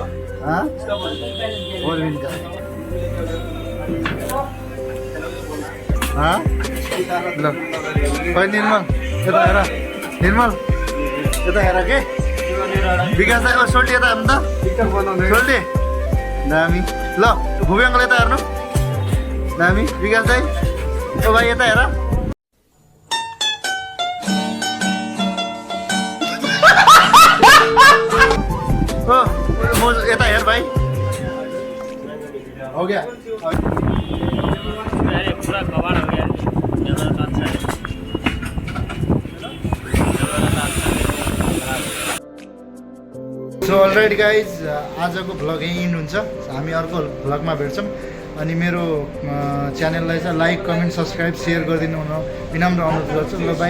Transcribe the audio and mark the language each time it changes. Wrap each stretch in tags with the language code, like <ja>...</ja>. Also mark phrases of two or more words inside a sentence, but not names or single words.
<hi>हाँ इसका कौन है और भी निकाल हाँ</hi> <ne>ल खोइ निर्मल यता हेर निर्मल यता हेर के विकास दाको सोल्टी यता हेर्नु त सोल्टी दामी ल भुबी अङ्कल यता हेर्नु दामी विकास दाई ओ भाइ यता हेर ओ म यता हेर भाइ</ne> <hi>हो गया पूरा कवर हो गया जबरदस्त अच्छा है</hi> <en>So alright guys</en> <ne>आजको भ्लग यहीँ इन्ड हुन्छ। हामी अर्को भ्लगमा भेट्छौँ अनि मेरो च्यानललाई चाहिँ</ne> <en>like comment subscribe share</en> <ne>गरिदिनु हुन विनम्र अनुरोध गर्छु।</ne>